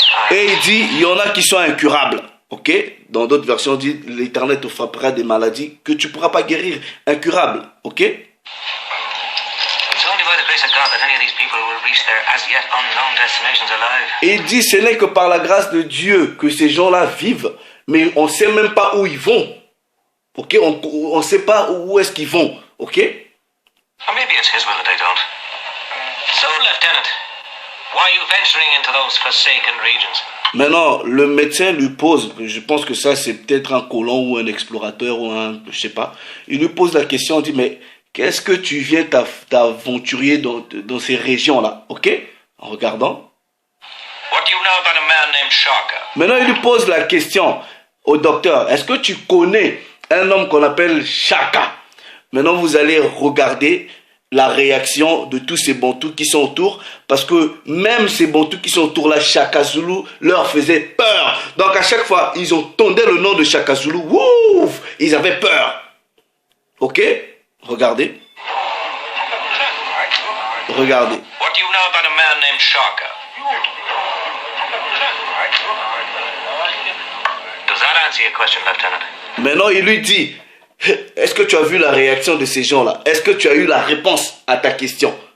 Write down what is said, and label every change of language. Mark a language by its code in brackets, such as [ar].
[fr] Et il dit, il y en a qui sont incurables. Ok? Dans d'autres versions, on dit, l'Éternel te frappera des maladies que tu ne pourras pas guérir. Incurables. Ok? [en] It's only by the grace of God that any of these people will reach their as yet unknown destinations alive. [fr] Et il dit, ce n'est que par la grâce de Dieu que ces gens-là vivent, mais on ne sait même pas où ils vont. Ok? On ne sait pas où est-ce qu'ils vont. Ok? [en] Or maybe it's His will that they don't. So, Lieutenant, why are you venturing into those forsaken regions? [fr] Maintenant, le médecin lui pose, je pense que ça c'est peut-être un colon ou un explorateur ou un, je sais pas, il lui pose la question, il dit, mais qu'est-ce que tu viens t'aventurer dans ces régions-là, ok? En regardant. [en] What do you know about a man named Shaka? [fr] Maintenant, il lui pose la question au docteur, est-ce que tu connais un homme qu'on appelle Shaka? Maintenant, vous allez regarder la réaction de tous ces Bantous qui sont autour, parce que même ces Bantous qui sont autour là, Shaka Zulu leur faisait peur. Donc à chaque fois, ils entendaient le nom de Shaka Zulu, ouf, ils avaient peur. Ok? Regardez. Regardez. [en] What do you know about a man named Shaka? Does that answer your question, Lieutenant? [fr] Maintenant, il lui dit, est-ce que tu as vu la réaction de ces gens-là? Est-ce que tu as eu la réponse à ta question?